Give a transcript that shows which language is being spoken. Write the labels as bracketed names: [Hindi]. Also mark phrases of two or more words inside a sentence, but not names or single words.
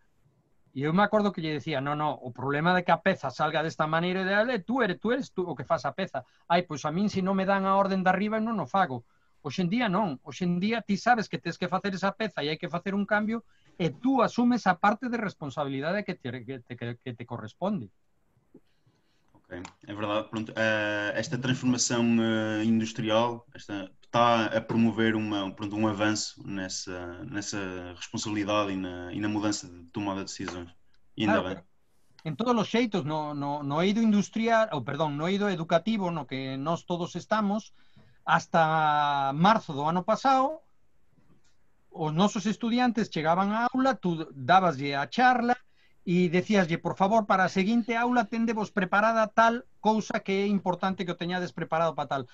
[Galician] E eu me acordo que lle decía, no, o problema de que a peza salga desta maneira ideal, tú eres o que faz a peza. Ai, pois a min se non me dan a orden de arriba non o fago. Hoxe en día non. Hoxe en día ti sabes que tens que facer esa peza e hai que facer un cambio e tú asumes a parte de responsabilidade que te corresponde. [Portuguese] Ok, é verdade. Pronto, esta transformação industrial está a promover um avanço nessa responsabilidade e na mudança de tomada de decisões. E ainda [Galician] Claro, [Portuguese] bem. [Galician] en todos os xeitos, no eido industrial, no eido educativo, no que nós todos estamos, hasta marzo do ano pasado, os nosos estudiantes chegaban á aula, tú dabaslle a charla e decíaslle, por favor, para a seguinte aula tendevos preparada tal cousa que é importante que o teñades preparado para tal.